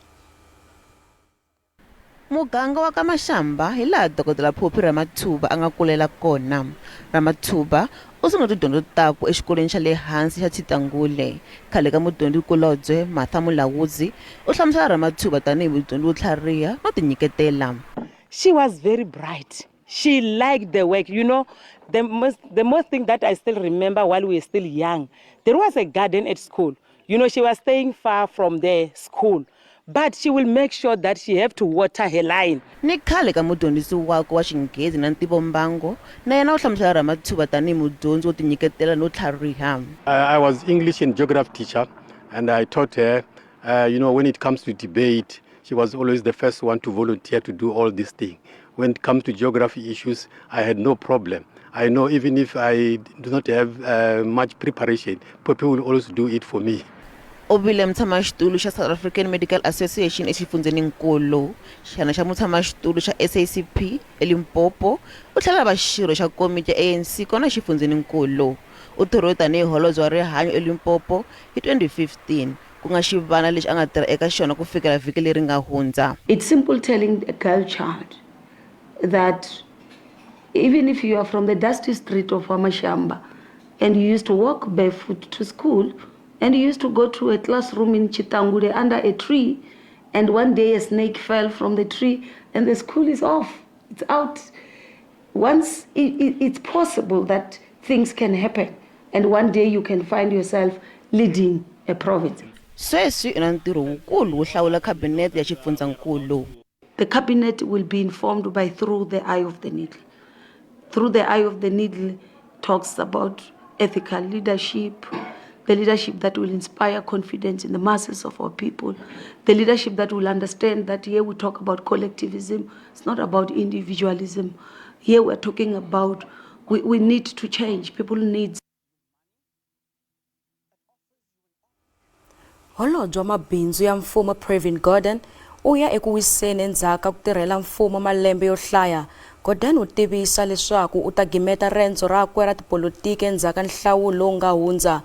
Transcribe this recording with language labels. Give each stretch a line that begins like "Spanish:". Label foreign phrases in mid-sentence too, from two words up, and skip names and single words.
Tsonga: Muganga wa ka Mashamba hi laha Dr. Phuphi Ramathuba a nga kulela kona. Ramathuba u sungule tidyondzo takwe exikolweni xa le hansi xa Thitangule. Khale ka mudyondzikulobye Martha Mulawuzi u hlamusela Ramathuba tanihi mudyondzi wo tlhariha no tinyiketela.
English: She was very bright. She liked the work. You know, the most thing that I still remember while we were still young, there was a garden at school. You know, she was staying far from the school, but she will make sure that she have to water her line.
Tsonga: Ni khale ka mudyondzisi wakwe wa Xinghezi na Ntivombango na yena u hlamusela Ramathuba tanihi mudyondzi wo tinyiketela no tlhariha.
English: I was English and geography teacher, and I taught her When it comes to debate, she was always the first one to volunteer to do all these things. When it comes to geography issues, I had no problem. I know even if I do not have much preparation, people will always do it for me.
Tsonga: Obile mutshamaxitulu xa South African Medical Association exifundzeninkulu, xana xa mutshamaxitulu xa SACP eLimpopo, u tlhela va xirho xa komiti ya ANC kona xifundzeninkulu. U tirhe tanihi holobye wa rihanyo eLimpopo hi 2015. Ku nga xivana lexi a nga tirha eka xona ku fikela vhiki leri nga hundza.
English: It's simple telling a girl child that even if you are from the dusty street of Amashamba and you used to walk barefoot to school and you used to go to a classroom in Chitangule under a tree, and one day a snake fell from the tree and the school is off, it's out. Once it's possible that things can happen and one day you can find yourself leading a province.
Tsonga: Sweswi i na ntirho wukulu wo hlawula khabinete ya xifundzankulu.
English: The cabinet will be informed by through the eye of the needle. Through the eye of the needle talks about ethical leadership, the leadership that will inspire confidence in the masses of our people, the leadership that will understand that here we talk about collectivism, it's not about individualism. Here we're talking about we need to change, people need.
Tsonga: Holobye wa mabindzu ya mfumo Pravin Gordhan u ya eku wiseni endzhaku ka ku tirhela mfumo malembe yo hlaya. Gordhan u tivisa leswaku u ta gimeta rendzo rakwe ra tipolitiki endzhaku ka nhlawulo lowu nga hundza.